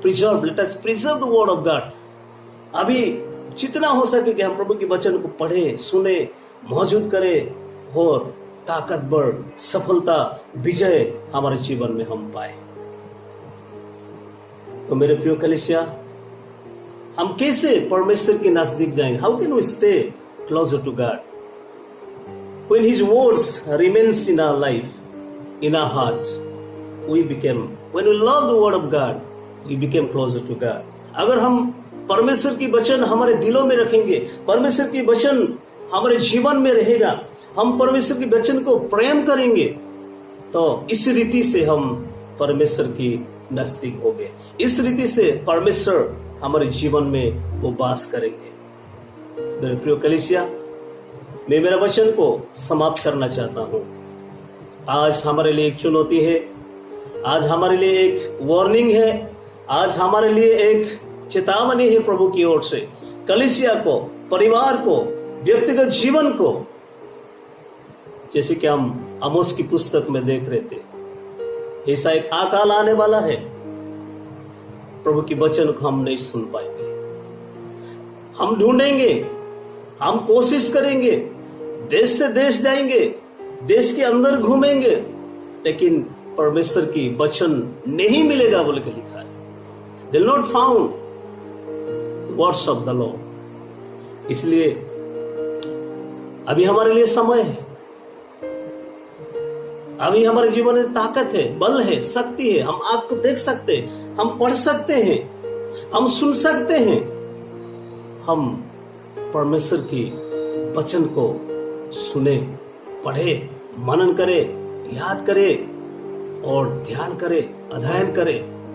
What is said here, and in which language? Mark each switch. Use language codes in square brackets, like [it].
[en] Preserve, let us preserve the word of God. [hi] अभी जितना हो सके कि हम प्रभु के वचन को पढ़े, सुने, मौजूद करें और ताकतवर, सफलता, विजय हमारे जीवन में हम पाए। तो मेरे प्रिय कलीसिया, हम कैसे परमेश्वर के नजदीक जाएंगे? [en] How can we stay closer to God? When His words remains in our life, in our hearts, when we love the word of God, we became closer to God. [hi] अगर हम परमेश्वर की वचन [en] हमारे दिलों में रखेंगे, परमेश्वर की वचन [hi] हमारे जीवन में रहेगा, हम परमेश्वर के वचन को प्रेम करेंगे, तो इस रीति से हम परमेश्वर की नजदीक होंगे। इस रीति से परमेश्वर हमारे जीवन में वो वास करेंगे। मेरे प्रिय कलीसिया, मैं मेरा वचन को समाप्त करना चाहता हूँ। आज हमारे लिए एक चुनौती है, आज हमारे लिए एक वार्निंग है, आज हमारे लिए एक चेतावनी है प्रभु की ओर से। कलीसिया को, परिवार को, व्यक्तिगत जीवन को, जैसे कि हम आमोस की पुस्तक में देख रहे थे, ऐसा एक अकाल आने वाला है, प्रभु की वचन को हम नहीं सुन पाएंगे। हम ढूंढेंगे, हम कोशिश करेंगे, देश से देश जाएंगे, देश के अंदर घूमेंगे, लेकिन परमेश्वर की वचन नहीं मिलेगा बोल के लिखा है। [en] They will not found words of the Lord। [hi] इसलिए अभी हमारे लिए समय है, अभी हमारे जीवन में ताकत है, बल है, शक्ति है। हम आग को देख सकते हैं, हम पढ़ सकते हैं, हम सुन सकते हैं, हम परमेश्वर की वचन को सुने, पढ़े, मनन करे, याद करे और ध्यान करे, अध्ययन करे।